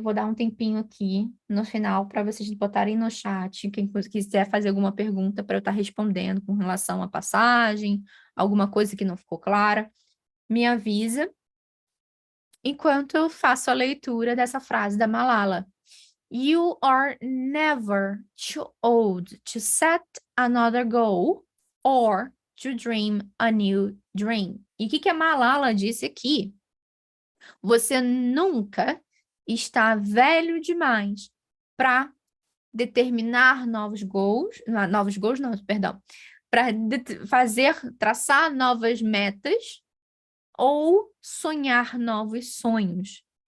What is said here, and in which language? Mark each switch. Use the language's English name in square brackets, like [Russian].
[Portuguese] Vou dar um tempinho aqui no final para vocês botarem no chat. Quem quiser fazer alguma pergunta para eu estar respondendo com relação à passagem, alguma coisa que não ficou clara, me avisa. Enquanto eu faço a leitura dessa frase da Malala. [English] You are never too old to set another goal or to dream a new dream. [Portuguese] E o que a Malala disse aqui? Você nunca está velho demais para determinar novos [English] goals, [Portuguese] não, perdão, para traçar novas metas ou sonhar novos sonhos.